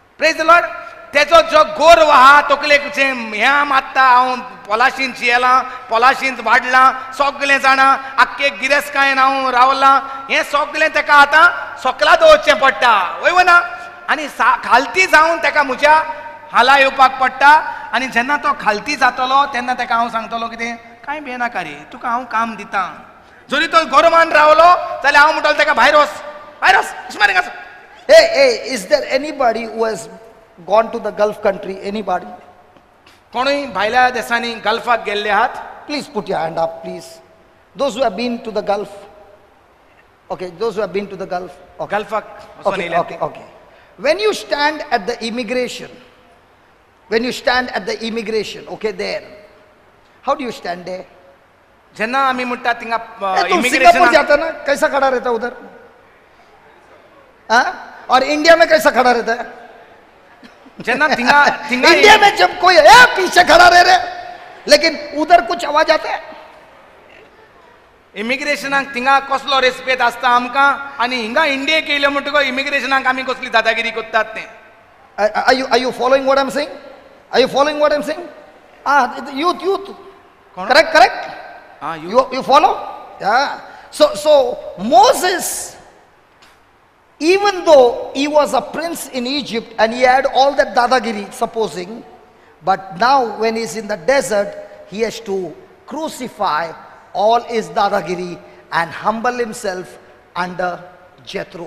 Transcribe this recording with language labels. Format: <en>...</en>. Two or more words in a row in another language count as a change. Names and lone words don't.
<en>Praise Lord</en> <kok>तेजो जो गोरव आहा तकलेक ह्या मात्ता हांव पॉलाशीन जियेलां पॉलाशीन वाडलां सगळें जाणां आख्खे गिरेस्कायेन हांव रावलां हें सगळें ताका आतां सोकला दवरचें पडटा वय ना आनी खालती जावन ताका म्हज्या हाला येवपाक पडटा आनी जेन्ना तो खालती जातलो तेन्ना ताका हांव सांगतलो कितें कांय भियेनाका रे तुका हांव काम दितां जरी तो गोरवान रावलो जाल्यार हांव म्हणटलो ताका भायर वच इस्मारीक आसा.</kok> <en>Hey, is there anybody who has gone to the Gulf country? Anybody?</en> <kok>कोणूय भायल्या देशांनी गल्फाक गेल्ले आहात?</kok> <en>Please put your hand up, please. Those who have been to the Gulf. Okay, those who have been to the Gulf. Okay.</en> <kok>गल्फाक</kok> <en>Okay. When you stand at the immigration, okay, there. How do you stand there?</en> <kok>जेन्ना आमी म्हणटा थिंगा</kok> <hi>तुम सिंगापुर जाता ना, कैसा खड़ा रहता उधर? हाँ? और इंडिया में कैसा खड़ा रहता है?</hi> <kok>जेन्ना थिंगा</kok> <hi>इंडिया में जब कोई पीछे खड़ा रह रहे लेकिन उधर कुछ आवाज आता है.</hi> <kok>इमिग्रेशनाक थिंगा कसलो रेस्पेद आसता आमकां आनी हिंगा इंडियेक येयले म्हणटकच इमिग्रेशनाक आमी कसली दादागिरी करतात तें.</kok> <en>Are you following what I'm saying? Youth. Correct. You follow? Yeah. So Moses, even though he was a prince in Egypt and he had all that dadagiri, supposing, but now when he's in the desert, he has to crucify all his dadagiri and humble himself under Jethro.</en>